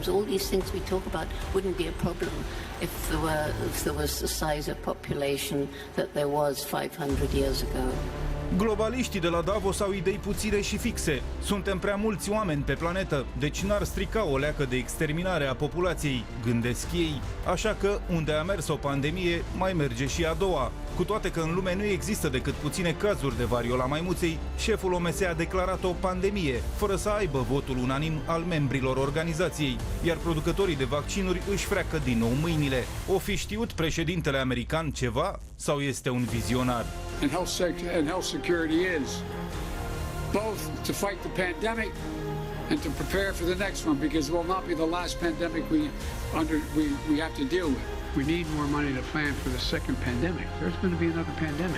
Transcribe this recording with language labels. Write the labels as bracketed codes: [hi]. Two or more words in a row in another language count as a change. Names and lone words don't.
[en] All these things we talk about wouldn't be a problem if there was the size of population that there was 500 years ago. [ro] Globaliștii de la Davos au idei puține și fixe. Suntem prea mulți oameni pe planetă, deci n-ar strica o leacă de exterminare a populației, gândesc ei. Așa că, unde a mers o pandemie, mai merge și a doua. Cu toate că în lume nu există decât puține cazuri de variola maimuței, șeful OMS a declarat o pandemie, fără să aibă votul unanim al membrilor organizației, iar producătorii de vaccinuri își freacă din nou mâinile. O fi știut președintele american ceva sau este un vizionar? [en] And health security is both to fight the pandemic and to prepare for the next one, because it will not be the last pandemic we have to deal with. We need more money to plan for the second pandemic. There's going to be another pandemic.